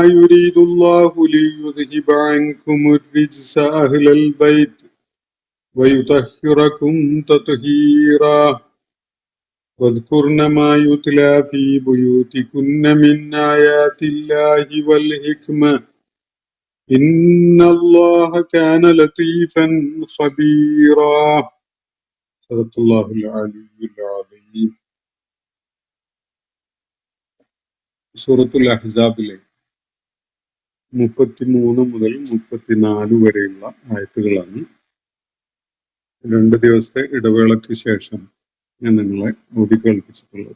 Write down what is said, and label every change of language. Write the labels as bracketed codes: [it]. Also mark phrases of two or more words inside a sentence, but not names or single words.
[ar] يريد الله ليذهب عنكم الرجس أهل البيت ويطهركم تطهيرا واذكرن ما يتلى في بيوتكن من آيات الله والحكمة إن الله كان لطيفا خبيرا. صدق الله العلي العظيم. [ml] സൂറത്തുൽ അഹ്സാബിലെ 33 മുതൽ 34 വരെയുള്ള ആയത്തുകളാണ്. 2 ദിവസത്തെ ഇടവേളയ്ക്ക് ശേഷം ഞാൻ നിങ്ങളെ ഓതി കേൾപ്പിച്ചിട്ടുള്ളത്.